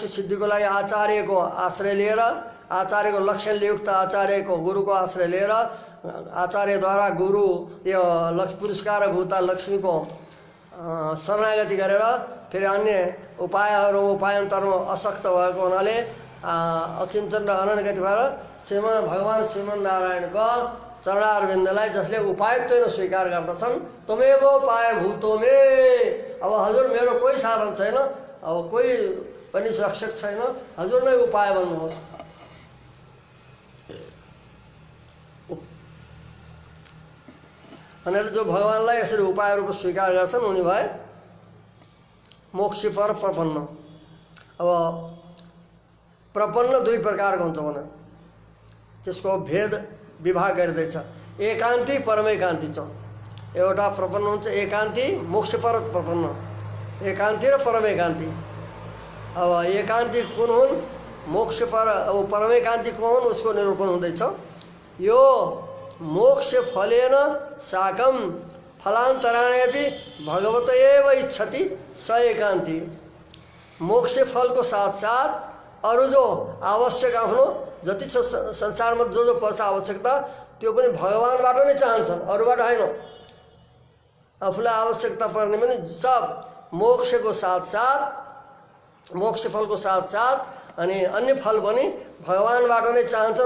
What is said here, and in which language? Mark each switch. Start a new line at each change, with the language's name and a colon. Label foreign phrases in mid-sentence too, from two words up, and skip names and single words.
Nepali: सिद्धिको लागि आचार्यको आश्रय लिएर, आचार्यको लक्षणले युक्त आचार्यको गुरुको आश्रय लिएर, आचार्यद्वारा गुरु यो पुरस्कार भूता लक्ष्मीको शरणागति गरेर फेरि अन्य उपायान्तरमा असक्त भएको हुनाले अकिञ्चन र अनन्य गति भएर भगवान श्रीमन्नारायणको चरणारविन्दलाई जसले उपायत्वेन स्वीकार गर्दछन्,
Sanskrit: तमेव उपाय भूतो मे।
Nepali: अब हजुर मेरो कोही साधन छैन, अब कोही पनि रक्षक छैन, हजुर नै उपाय बन्नुहोस्। भनेर जो भगवानलाई यसरी उपाय रूपमा स्वीकार गर्छन् उनी भए मोक्षपर प्रपन्न। अब प्रपन्न दुई प्रकारको हुन्छ भने त्यसको भेद विभाग गरिँदैछ। एकान्ती परमैकान्ती छ। एउटा प्रपन्न हुन्छ एकान्ती, मोक्षपर प्रपन्न, एकान्ती र परमैकान्ती। अब एकान्ती कुन हुन्, मोक्षपर अब परमैकान्ती कुन हुन्, उसको निरूपण हुँदैछ।
Sanskrit: यो मोक्ष फलेन साकम फलान्तराणेपि भगवत एव इच्छति स एकान्ती।
Nepali: मोक्ष फलको साथ साथ अरू जो आवश्यक आफ्नो जति छ संसारमा जो पर्छ आवश्यकता त्यो पनि भगवानबाट नै चाहन्छन्, अरूबाट होइन। आफूलाई आवश्यकता पर्ने पनि सब मोक्षको साथ साथ, मोक्ष फलको साथ साथ अनि अन्य फल पनि भगवानबाट नै चाहन्छन्।